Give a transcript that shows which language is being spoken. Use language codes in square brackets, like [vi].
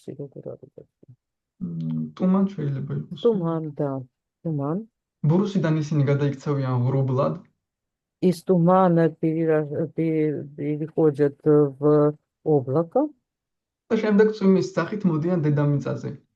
[ka] туман შეიძლება იყოს. [ru] Туман, да, туман. [ka] ბურუსიდან ისინი გადაიქცევიან ღრუბლად. [ru] Из тумана переходят в облако. [ka] და შემდეგ წვიმის სახით მოდიან დედამიწაზე.